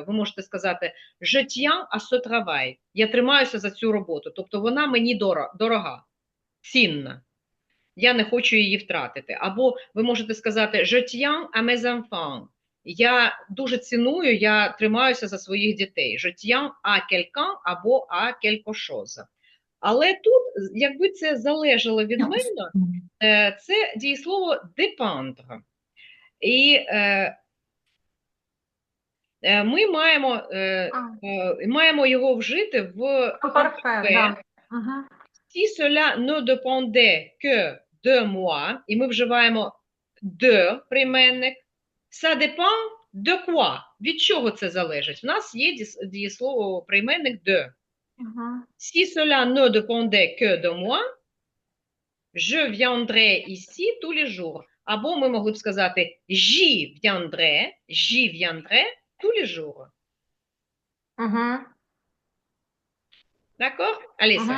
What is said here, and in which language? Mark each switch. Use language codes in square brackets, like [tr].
[uk] Ви можете сказати [fr] je tiens à ce travail, [uk] я тримаюся за цю роботу, тобто вона мені дорога, цінна. Я не хочу її втратити. Або ви можете сказати [fr] je tiens à mes enfants, [uk] я дуже ціную, я тримаюся за своїх дітей. [fr] Je tiens à quelqu'un або à quelque chose. [uk] Але тут, якби це залежало від мене, це дієслово dépendre. І ми маємо його вжити в [fr] Parfait, да. Мгм. Si cela ne dépendait que de moi, [uk] і ми вживаємо [fr] de прийменник, ça dépend de quoi? [uk] Від чого це залежить? У нас є дієслово прийменник de. Мгм. [fr] Si cela ne dépendait que de moi, je viendrai ici tous les jours. [uk] Або ми могли б сказати [fr] j'y viendrai tous les jours. Мгм. D'accord? Аліса,